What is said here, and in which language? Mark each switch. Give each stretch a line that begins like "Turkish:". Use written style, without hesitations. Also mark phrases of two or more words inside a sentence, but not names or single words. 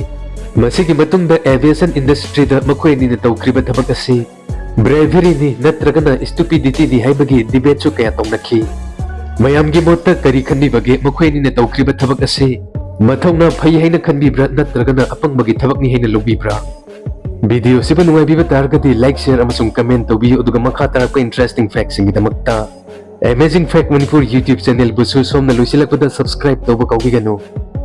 Manipuri: Masigi matungda
English: aviation industry
Manipuri: da makhoi ni na tawkriba thabak asi bravery ni natragana stupidity ni haibagi debate su kaya tongnakhi. Mayamgi motta kari khanni bage makhoi ni na tawkriba thabak asi mathawna phai haina khanbibra natragana apangmagi thabak ni haina lobibra. Video siba nungaibiba targadi
English: like share
Manipuri: amasung comment tawbiyo aduga makha tarakpa
English: interesting facts
Manipuri: ingi damakta Amazing Fact Manipur YouTube channel busu somna lusilakpada subscribe tawba kaugiganu.